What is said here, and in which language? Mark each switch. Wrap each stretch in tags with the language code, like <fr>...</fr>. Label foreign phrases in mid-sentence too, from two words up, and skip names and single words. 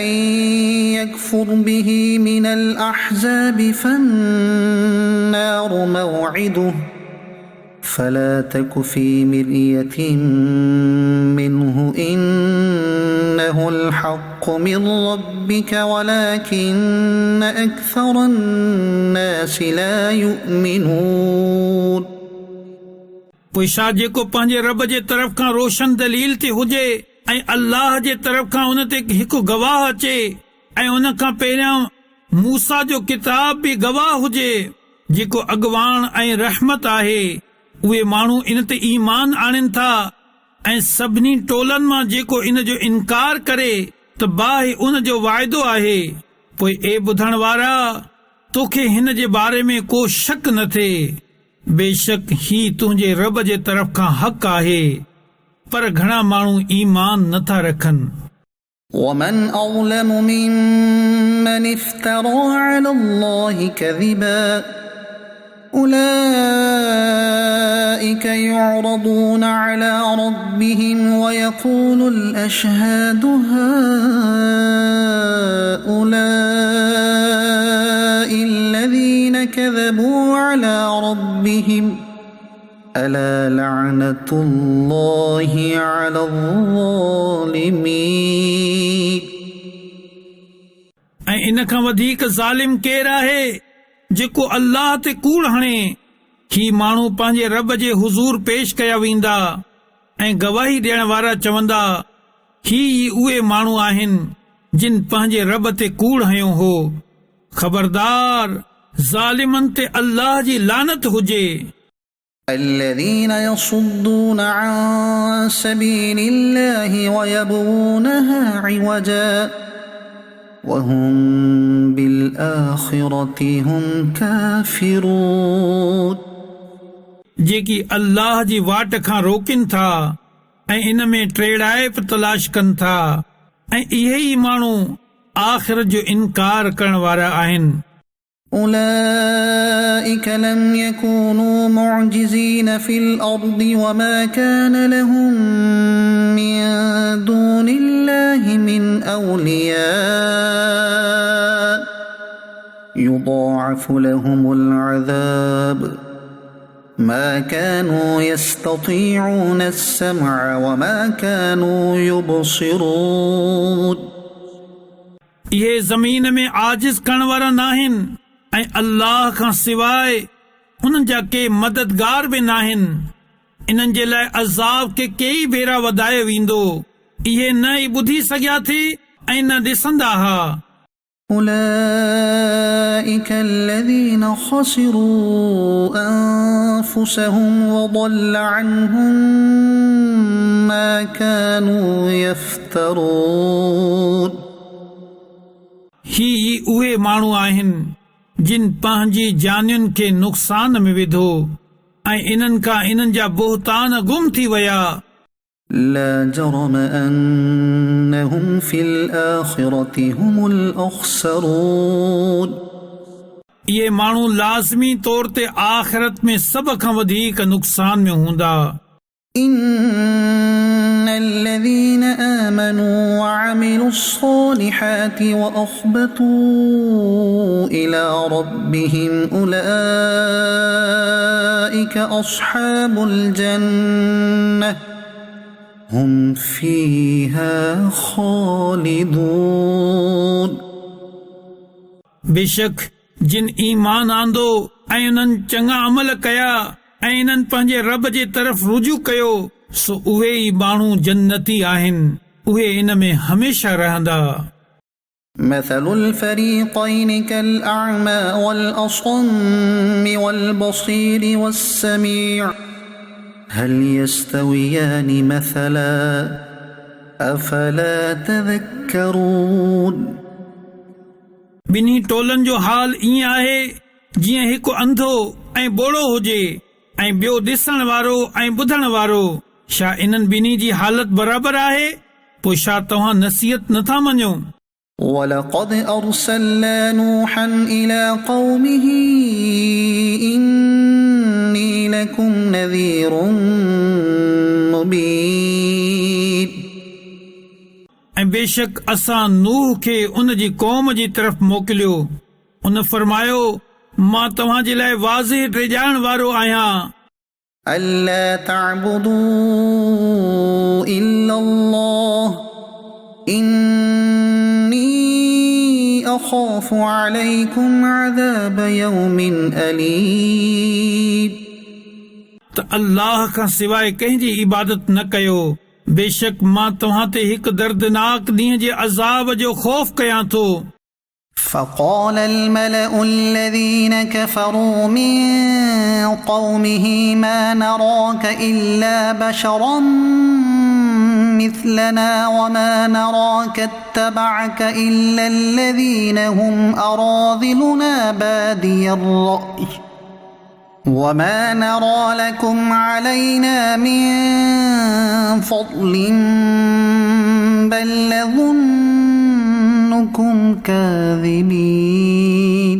<ar>يكفر به من الأحزاب فالنار موعده فلا تك في مرية منه إنه الحق من ربك ولكن أكثر الناس لا يؤمنون</ar> <sd>पोइ छा जेको पंहिंजे रब जे तरफ़ खां रोशन दलील ते हुजे ऐं अल्लाह जे तरफ़ खां उन ते हिकु गवाह अचे ऐं उन खां पहिरियां मूसा जो किताब बि गवाह हुजे जेको अॻवान ऐं रहमत आहे उहे माण्हू इन ते ईमान आणनि था ऐं सभिनी टोलनि मां जेको इन जो इनकार करे त बाहि उन जो वाइदो आहे पोइ ए ॿुधण वारा तोखे हिन जे बारे में को शक न थिए बेशक ही तुंहिंजे रब जे तरफ़ खां हक़ आहे पर घणा माण्हू ईमान नथा रखनि</sd> <ar>ومن أظلم ممن افترى على الله كذبا أولئك يعرضون على ربهم ويقول الأشهاد هؤلاء الذين كذبوا على ربهم ألا لعنة الله على الظالمين</ar> <sd>ऐं इन खां वधीक ज़ालिम केरु आहे जेको अल्लाह ते कूड़ हणे ही माण्हू पंहिंजे रब जे हुज़ूर पेश कया वेंदा ऐं गवाही ॾियण वारा चवंदा ही उहे माण्हू आहिनि जिन पंहिंजे रब ते कूड़ हयो हो ख़बरदार ज़ालिमनि ते अल्लाह जी लानत हुजे</sd> <ar>الذين يصدون عن سبيل الله ويبغونها عوجا وهم بالآخرة هم كافرون</ar> <sd>जेकी अल्लाह जी वाट खां रोकनि था ऐं इन में टेड़ाइप तलाश कनि था ऐं इहे ई माण्हू आख़िरत जो इनकार करण वारा आहिनि</sd> <ar>أولئك لم يكونوا معجزين في الأرض وما كان لهم من دون الله من أولياء يضاعف لهم العذاب ما كانوا يستطيعون السمع وما كانوا يبصرون</ar> <sd>इहे ज़मीन में आजिज़ करण वारा नाहिनि ऐं अल्लाह खां सवाइ उन्हनि जा के मददगार बि नाहिनि इन्हनि जे लाइ अज़ाब के कई भेरा वधायो वेंदो इहे न ई ॿुधी सघिया थी ऐं न ॾिसंदा हुआ</sd> <ar>أولئك الذين خسروا أنفسهم وضل عنهم ما كانوا يفترون</ar> <sd>ही उहे माण्हू आहिनि जिन पंहिंजी जानियुनि खे नुक़सान में विधो ऐं इन्हनि खां इन्हनि जा बोहतान गुम थी विया</sd> <ar>لا جرم أنهم في الآخرة هم الأخسرون</ar> <sd>इहे माण्हू लाज़मी तौर ते आख़िरत में सभ खां वधीक नुक़सान में हूंदा</sd> <ar>إن الذين آمنوا وعملوا الصالحات وأخبتوا إلى ربهم أولئك أصحاب الجنة هم فيها خالدون</ar> <sd>बेशक जिन ईमान आंदो ऐं उन्हनि चङा अमल कया ऐं इन्हनि पंहिंजे रब जे तरफ़ रुजू कयो सो उहे ई माण्हू जन्नती आहिनि उहे इन में हमेशा रहंदा</sd> <ar>مثل الفريقين كالأعمى والأصم والبصير والسميع هل يستويان مثلا أفلا تذكرون</ar> <sd>ॿिन्ही टोलनि जो हाल ईअं आहे जीअं हिकु अंधो ऐं ॿोड़ो हुजे ऐं ॿियो ॾिसण वारो ऐं ॿुधण वारो छा इन्हनि ॿिन्ही जी हालत बराबरि आहे पोइ छा तव्हां नसीहत नथा मञो</sd> <ar>ولقد أرسلنا نوحا إلى قومه إني لكم نذير مبين</ar> <sd>ऐं बेशक असां नूह खे उन जी क़ौम जी तरफ़ मोकिलियो उन फरमायो मां तव्हां जे लाइ वाज़िह ॾेखारण वारो आहियां</sd> <ar>ألا تعبدوا إلا الله إني أخاف عليكم عذاب يوم أليم</ar> <sd>त अल्लाह खां सवाइ कंहिंजी इबादत न कयो बेशक मां तव्हां ते हिकु दर्दनाक ॾींहं जे अज़ाब जो ख़ौफ़ कयां थो</sd> <ar>فقال الملأ الذين كفروا من قومه ما نراك إلا بشرا مثلنا وما نراك اتبعك إلا الذين هم أراذلنا بادي الرأي وما نرى لكم علينا من فضل بل نظنكم كاذبين</ar>